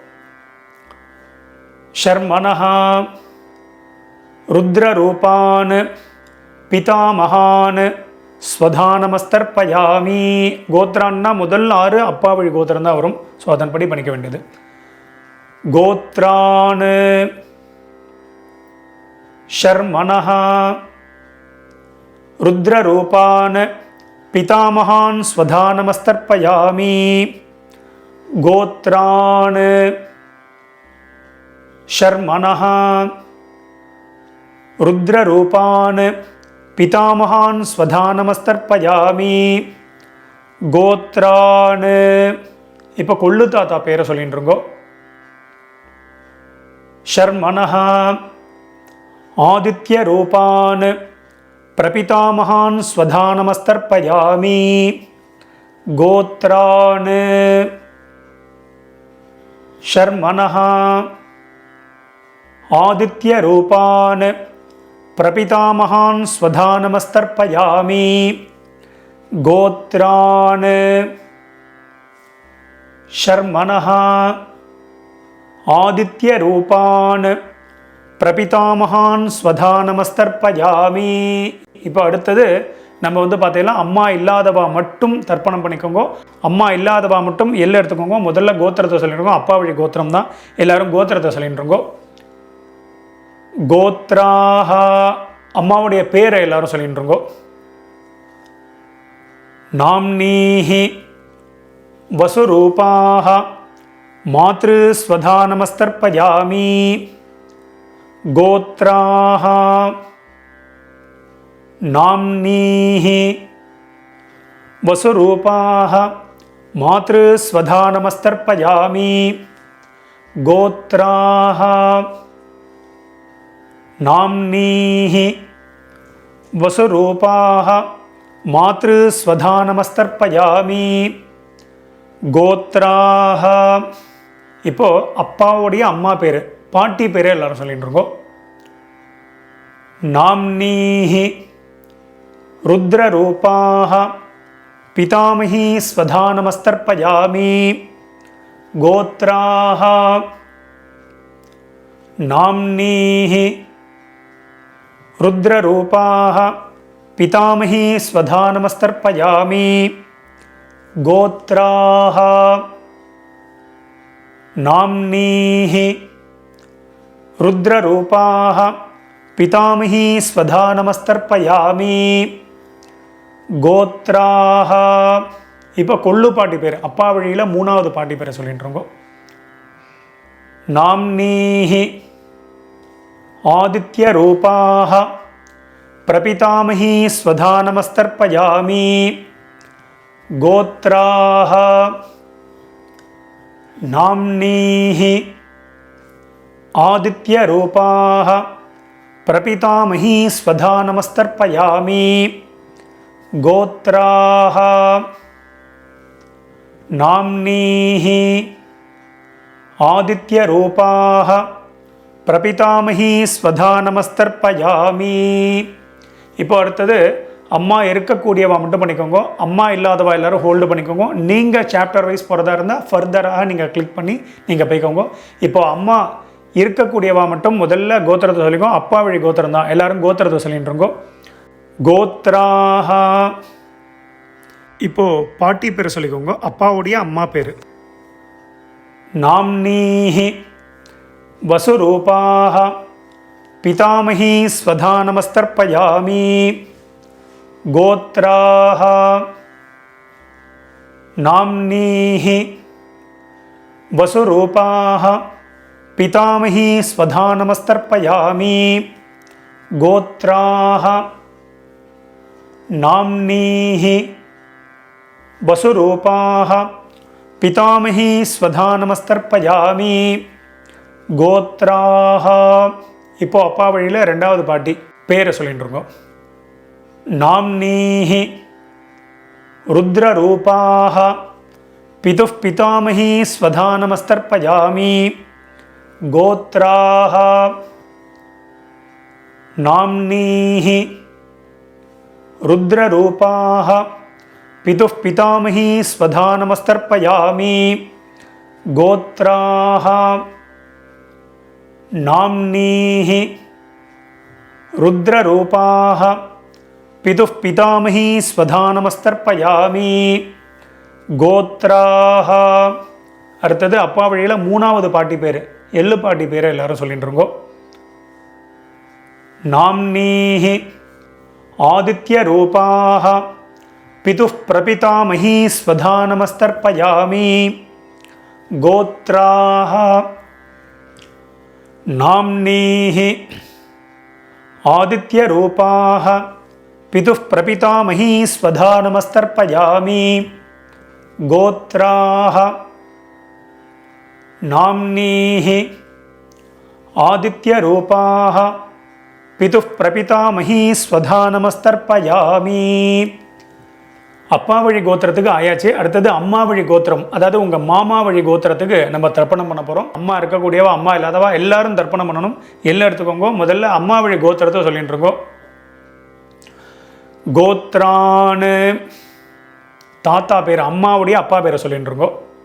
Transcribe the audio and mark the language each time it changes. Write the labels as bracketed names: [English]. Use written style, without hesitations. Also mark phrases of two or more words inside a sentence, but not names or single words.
[Sanskrit] शर्मणः रुद्ररूपान् पितामहान् स्वधानमस्तर्पयामि. [Tamil] கோத்ரான்னா முதல் 6 அப்பா வழி கோத்திரம் தான் வரும். ஸோ அதன்படி பண்ணிக்க வேண்டியது. [Sanskrit] गोत्रान् शर्मणः रुद्ररूपान् पितामहान् स्वधानमस्तर्पयामि. கோத்ரான் शर्मणः रुद्ररूपान् पितामहान् स्वधा नमस्तर्पयामि गोत्रान् [Tamil] இப்போ கொள்ளு தாத்தா பேரை சொல்லிட்டுருங்கோ. [Sanskrit] शर्मणः आदित्य रूपान् प्रपितामहान् स्वधा नमस्तर्पयामि गोत्रान् शर्मणः आदित्य रूपान् प्रपितामहान् स्वधा नमस्तर्पयामि गोत्रान् शर्मणः आदित्य रूपान् प्रपितामहान् स्वधा नमस्तर्पयामि. [Tamil] இப்போ அடுத்தது நம்ம பார்த்தீங்கன்னா அம்மா இல்லாதவா மட்டும் தர்ப்பணம் பண்ணிக்கோங்க. அம்மா இல்லாதவா மட்டும் எல்லாம் எடுத்துக்கோங்க. முதல்ல கோத்திரத்தை சொல்லிட்டுருக்கோம். அப்பா வழி கோத்திரம் தான். எல்லாரும் கோத்திரத்தை சொல்லிட்டுருங்கோ. கோத்ராஹ அம்மாவுடைய பேரை எல்லாரும் சொல்லிட்டுருங்கோ. [Sanskrit] नाम्नीः वसुरूपाः मातृ स्वधा नमस्तर्पयामि गोत्राः नाम्नीः वसुरूपाः मातृस्वधा नमस्तर्पयामि गोत्राः नाम्नीः वसुरूपाः मातृस्वधा नमस्तर्पयामि गोत्राः. [Tamil] இப்போ அப்பாவுடைய அம்மா பேர் பாட்டி பேரே எல்லாரும் சொல்லிட்டு இருக்கோம். [Sanskrit] नाम्नीः रुद्ररूपाः पितामही स्वधा नमस्तर्पयामि गोत्राः नाम्नीः रुद्ररूपाः पितामही स्वधा नमस्तर्पयामि गोत्राः नाम्नीः रुद्ररूपाः पितामही स्वधा नमस्तर्पयामि गोत्राः. [Tamil] இப்போ கொள்ளு பாட்டி பேர் அப்பா வழியில் மூணாவது பாட்டி பேரை சொல்லிட்டு இருக்கோம். [Sanskrit] नाम्नीः आदित्य रूपाः प्रपितामही स्वधा नमस्तर्पयामि गोत्राः नाम्नीः आदित्य रूपाः प्रपितामही स्वधा नमस्तर्पयामि गोत्राः नाम्नीः आदित्य रूपाः प्रपितामही स्वधा नमस्तर्पयामि. [Tamil] இப்போ அடுத்தது அம்மா இருக்கக்கூடியவா மட்டும் பண்ணிக்கோங்க. அம்மா இல்லாதவா எல்லாரும் ஹோல்டு பண்ணிக்கோங்க. நீங்கள் [English] chapter wise [Tamil] போகிறதா இருந்தால் ஃபர்தராக நீங்கள் கிளிக் பண்ணி நீங்கள் போய்க்கோங்க. இப்போ அம்மா இருக்கக்கூடியவா மட்டும் முதல்ல கோத்திரத்தை சொல்லிக்கோ. அப்பா வழி கோத்திரம் தான். எல்லாரும் கோத்திரத்தை சொல்லிட்டுருங்கோ. கோத்ராஹ இப்போ பாட்டி பேர் சொல்லிக்கோங்க. அப்பாவுடைய அம்மா பேர். [Sanskrit] नाम्नीः वसुरूपाः पितामही स्वधा नमस्तर्पयामि गोत्राः नाम्नीः वसुरूपाः पितामही स्वधा नमस्तर्पयामि गोत्राः नाम्नीः वसुरूपाः पितामही स्वधा नमस्तर्पयामि गोत्राः. [Tamil] இப்போ அப்பா வழியில் ரெண்டாவது பாட்டி பேரை சொல்லிட்டு இருக்கோம். [Sanskrit] नाम्नीः रुद्ररूपाः पितुः पितामही स्वधा नमस्तर्पयामि गोत्राः नाम्नीः रुद्ररूपाः पितुः पितामही स्वधा नमस्तर्पयामि गोत्राः नाम्नीः रुद्ररूपाः पितुः पितामही स्वधा नमस्तर्पयामि गोत्राः. [Tamil] அடுத்தது அப்பா வழியில் மூணாவது பாட்டி பேர் எள்ளு பாட்டி பேரை எல்லாரும் சொல்லிட்டு இருக்கோம். [Sanskrit] नाम्नीः आदित्य रूपाः पितुः प्रपितामही स्वधा नमस्तर्पयामि गोत्राः नाम्नीः आदित्यरूपाः पितुः प्रपितामही स्वधा नमस्तर्पयामि गोत्राः नाम्नीः आदित्यरूपाः पितुः प्रपितामही स्वधा नमस्तर्पयामि [Tamil] அப்பா வழி கோத்திரத்துக்கு ஆயாச்சு. அடுத்தது அம்மா வழி கோத்திரம், அதாவது உங்கள் மாமா வழி கோத்திரத்துக்கு நம்ம தர்ப்பணம் பண்ண போகிறோம். அம்மா இருக்கக்கூடியவா அம்மா இல்லாதவா எல்லாரும் தர்ப்பணம் பண்ணணும். எல்லாம் எடுத்துக்கோங்க. முதல்ல அம்மா வழி கோத்திரத்தை சொல்லிட்டு இருக்கோம். கோத்ரான்னு தாத்தா பேர், அம்மாவுடைய அப்பா பேரை சொல்லிட்டு இருக்கோம்.